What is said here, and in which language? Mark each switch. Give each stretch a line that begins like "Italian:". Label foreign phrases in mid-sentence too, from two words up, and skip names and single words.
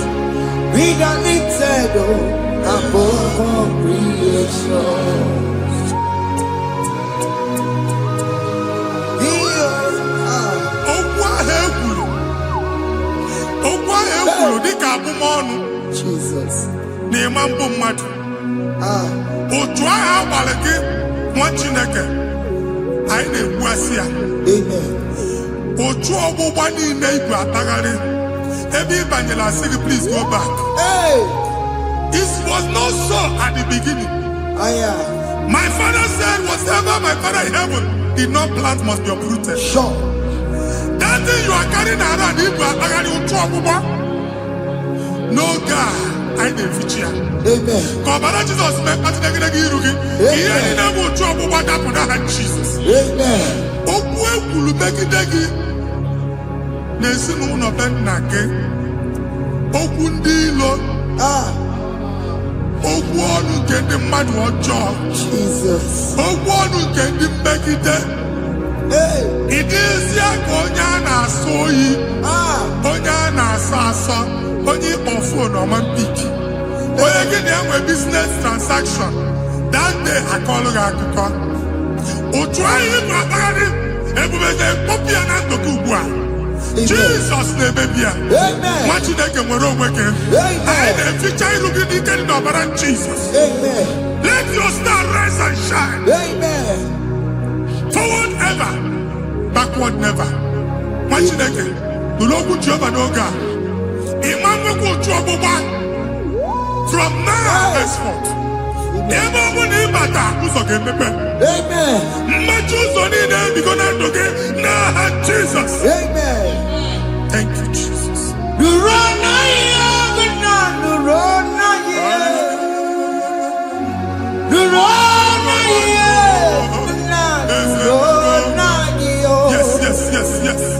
English: Be the lifted above all creation. Jesus.
Igbo: Otu ahụ agbalị gị nwa Chineke anyị na-egbu asị ya. Otu ọgbụgba niile igwe atagharị ebe ị banyere asị gị
English: please go back. It was not so at the beginning. My father said whatever my father in heaven did not plant must be uprooted. Sure. That thing you are carrying around
Igbo: igwe atagharị otu ọgbụgba.
English: No God.
Igbo: I na-efichi ya. Ka ọbara Jizọs mee mkpatụ negidegi iru gị. Ihe niile bụ otu ọgbụgba dapụ n'aha Jizọs. Okwu ekwuru megide gị n'ezinụlọ be nna gị. Okwu ndị ilo. Okwu ọnụ nke ndị mmadụ ọjọọ. Okwu ọnụ nke ndị mmegide. Ị dịzie ka onye a na-asọ oyi. Onye a na-asọ asọ. Onye ịkpọ fon ọma mpiki. Onye gị na-enwe
English: business transaction. That day
Igbo: akọlụ gị akụkọ. Otu anyị ịbụ akpagharị ebube ga-ekpọpụ ya na ndụ gị ugbu a. Jizọs na-emebi ya. Nwa Chineke nwere onwe gị. Anyị na-eficha iru gị n'ike dị n'ọbara Jizọs.
English: Let your star rise and shine. Forward ever, backward never.
Igbo: Nwa Chineke nụrụ okwu Jehova n'oge a.
English: From now henceforth,
Igbo: ebe ọ bụ na ịbata ụzọ ga-emepe. Mmachi ụzọ niile ebigo na ndụ gị n'aha Jizọs.
English: Thank you, Jesus. Yes.